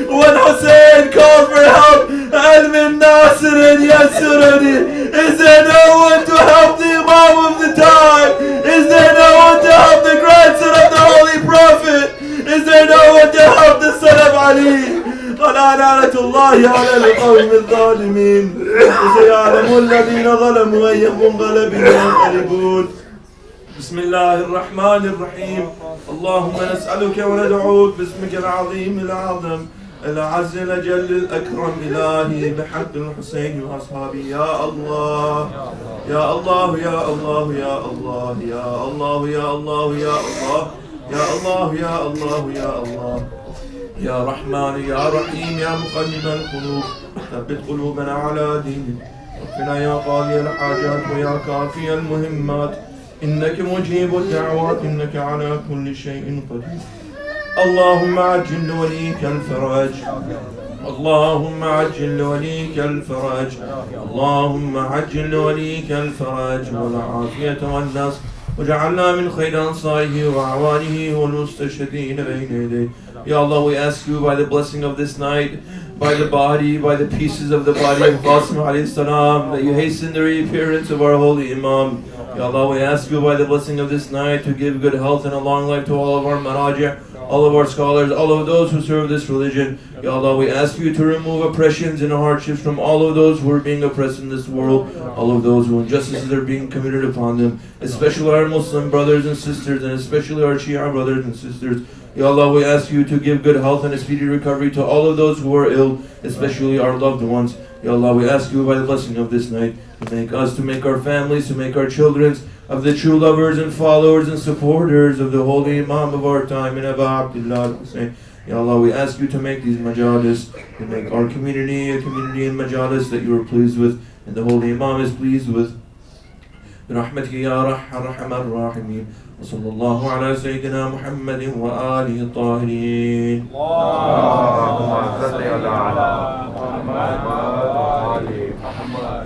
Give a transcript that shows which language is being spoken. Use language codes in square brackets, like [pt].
[en] When Hussein called for help, [ar] Al-Min Nasir Yasurani, [en] is there no one to help the Imam of the time? Is there no one to help the grandson of the Holy Prophet? Is there no one to help the son of Ali? [ar] لعنة الله على القوم الظالمين وسيعلم الذين ظلموا أي منقلب ينقلبون. بسم الله الرحمن الرحيم. اللهم نسألك وندعوك باسمك العظيم الأعظم الأعز الأجل الأكرم إلهي بحق الحسين وأصحابه. يا الله يا الله يا الله يا الله يا الله يا الله يا الله يا الله يا الله يا الله يا رحمن يا رحيم يا مقلب القلوب ثبت قلوبنا على دينك. ربنا يا قاضي الحاجات ويا كافي المهمات إنك مجيب الدعوات إنك على كل شيء قدير. اللهم عجل لوليك الفرج. اللهم عجل لوليك الفرج. اللهم عجل لوليك الفرج والعافية والنصر وجعلنا من خير أنصاره وأعوانه والمستشهدين بين يديه. [en] Ya Allah, we ask you by the blessing of this night, by the body, by the pieces of the body of Qasim alayhi salam, that you hasten the reappearance of our holy Imam. Ya Allah, we ask you by the blessing of this night to give good health and a long life to all of our maraji', all of our scholars, all of those who serve this religion. Ya Allah, we ask you to remove oppressions and hardships from all of those who are being oppressed in this world, all of those who injustices are being committed upon them, especially our Muslim brothers and sisters, and especially our Shia brothers and sisters. Ya Allah, we ask you to give good health and a speedy recovery to all of those who are ill, especially our loved ones. Ya Allah, we ask you by the blessing of this night to make us, to make our families, to make our children of the true lovers and followers and supporters of the holy Imam of our time, in Aba Abdullah Hussein. Ya Allah, we ask you to make these majalis, to make our community a community in majalis that you are pleased with and the holy Imam is pleased with. [ar] برحمتك يا أرحم الراحمين. وصلى الله على سيدنا محمد وآله الطاهرين. اللهم صل على محمد وآل محمد.